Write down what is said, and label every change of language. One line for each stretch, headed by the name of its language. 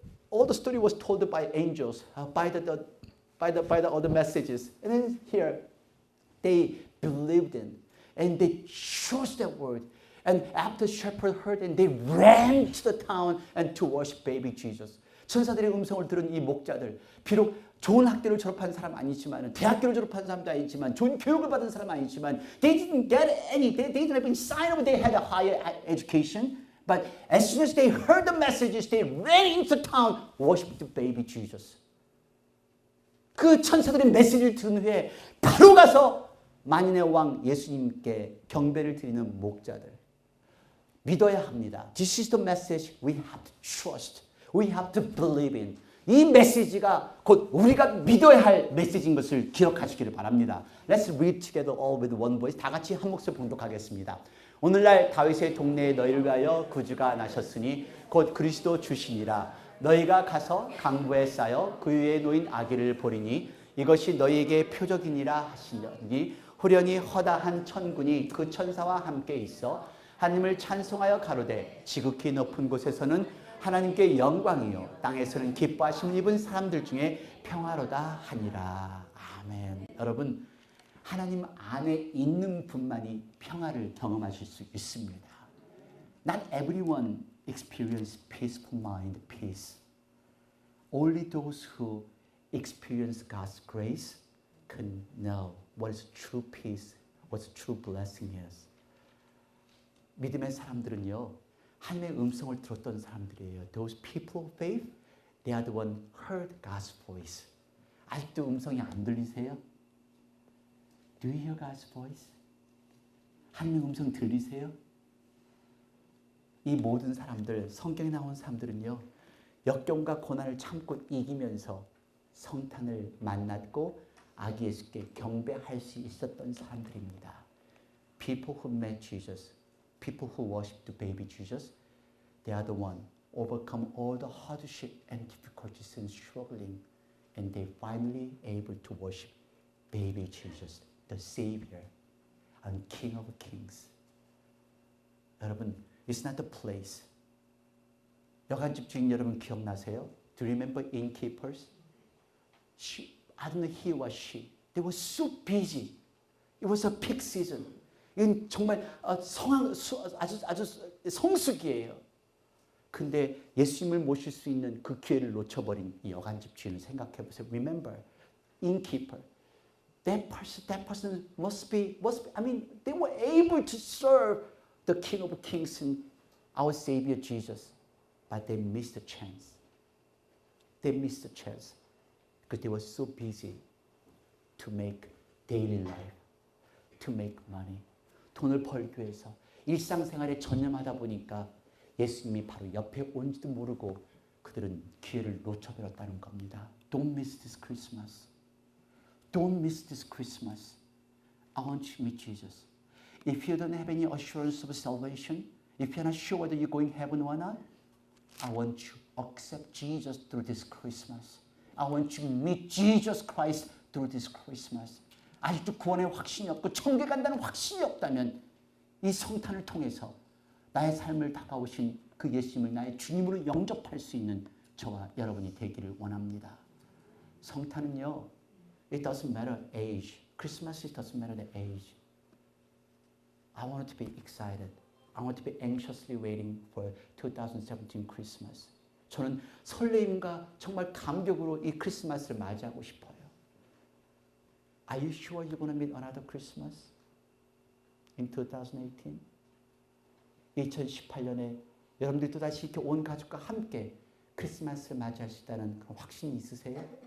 English: All the story was told by angels, by the other messages. And then here, they believed in, and they chose that word. And after shepherds heard, and they ran to the town and to worship baby Jesus.
Korean: 천사들의 음성을 들은 이 목자들, 비록 좋은 학교를 졸업한 사람 아니지만, 대학교를 졸업한 사람도 아니지만, 좋은 교육을 받은 사람 아니지만,
English: they didn't get any, they didn't even sign up, they had a higher education. But as soon as they heard the messages, they ran into town, worshiped the baby Jesus.
Korean: 그 천사들의 메시지를 들은 후에 바로 가서 만인의 왕 예수님께 경배를 드리는 목자들. 믿어야 합니다.
English: This is the message we have to trust. We have to believe in.
Korean: 이 메시지가 곧 우리가 믿어야 할 메시지인 것을 기억하시기를 바랍니다.
English: Let's read together all with one voice.
Korean: 다 같이 한 목소리 봉독하겠습니다. 오늘날 다윗의 동네에 너희를 위하여 구주가 나셨으니 곧 그리스도 주시니라. 너희가 가서 강부에 쌓여 그 위에 놓인 아기를 보리니 이것이 너희에게 표적이니라 하시니 후련히 허다한 천군이 그 천사와 함께 있어 하나님을 찬송하여 가로되 지극히 높은 곳에서는 하나님께 영광이요 땅에서는 기뻐하심을 입은 사람들 중에 평화로다 하니라. 아멘. 여러분, 하나님 안에 있는 분만이 평화를 경험하실 수 있습니다.
English: Not everyone experience peaceful mind, peace. Only those who experience God's grace can know what is true peace, what true blessing is.
Korean: 믿음의 사람들은요, 하나님의 음성을 들었던 사람들이에요.
English: Those people of faith, they are the one who heard God's voice.
Korean: 아직도 음성이 안 들리세요?
English: Do you hear God's voice?
Korean: 하나님의 음성 들리세요? 이 모든 사람들, 성경에 나온 사람들은요, 역경과 고난을 참고 이기면서 성탄을 만났고 아기 예수께 경배할 수 있었던 사람들입니다.
English: People who met Jesus, people who worship the baby Jesus, they are the one overcome all the hardship and difficulties and struggling, and they finally able to worship baby Jesus, the Savior and King of Kings. 여러분, it's not the place.
Korean: 여관집 주인 여러분 기억나세요?
English: Do you remember innkeepers? I don't know he or she. They were so busy. It was a peak season.
Korean: 이건 정말 아주 성수기예요. 근데 예수님을 모실 수 있는 그 기회를 놓쳐버린 이 여관집 주인을 생각해 보세요.
English: Remember, innkeeper. That person must be. I mean, they were able to serve the King of Kings and our Savior Jesus, but they missed the chance. They missed the chance because they were so busy to make daily life, to make money.
Korean: 돈을 벌기 위해서 일상생활에 전념하다 보니까 예수님이 바로 옆에 온지도 모르고 그들은 기회를 놓쳐버렸다는 겁니다.
English: Don't miss this Christmas. Don't miss this Christmas. I want you to meet Jesus. If you don't have any assurance of salvation, if you're not sure whether you're going to heaven or not, I want you to accept Jesus through this Christmas. I want you to meet Jesus Christ through this Christmas.
Korean: 아직도 구원의 확신이 없고 천국에 간다는 확신이 없다면 이 성탄을 통해서 나의 삶을 다가오신 그 예수님을 나의 주님으로 영접할 수 있는 저와 여러분이 되기를 원합니다.
English: 성탄은요, it doesn't matter age. Christmas, it doesn't matter the age. I want to be excited. I want to be anxiously waiting for 2017 Christmas.
Korean: 저는 설레임과 정말 감격으로 이 크리스마스를 맞이하고 싶어요.
English: Are you sure you're going to meet another Christmas in 2018?
Korean: 2018년에 여러분들이 또다시 이렇게 온 가족과 함께 크리스마스를 맞이할 수 있다는 그런 확신이 있으세요?